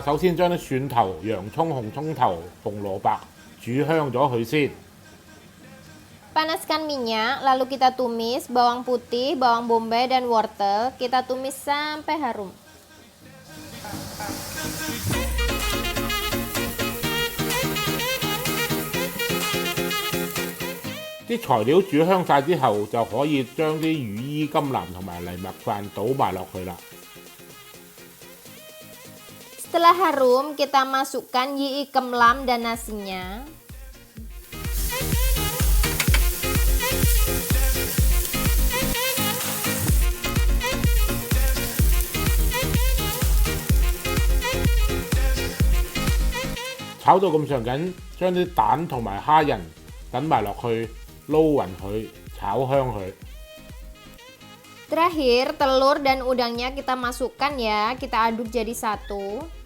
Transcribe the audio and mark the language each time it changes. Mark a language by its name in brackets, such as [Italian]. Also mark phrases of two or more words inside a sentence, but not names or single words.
[Cantonese] 首先將啲蒜頭、洋葱、紅葱頭、紅蘿蔔煮香咗佢先。 [Indonesian] Panaskan minyak, lalu kita tumis bawang putih, bawang bombay, dan wortel. Kita tumis sampai harum. [Cantonese] 啲材料煮香晒之後，就可以將啲羽衣甘藍同埋藜麥飯倒埋落去啦。 [Indonesian] Setelah harum, kita masukkan yui kem lam dan nasinya. [Cantonese] 炒到咁上緊，將啲蛋同埋蝦仁等埋落去，撈勻佢，炒香佢。 [Indonesian] Terakhir, telur dan udangnya kita masukkan ya, kita aduk jadi satu.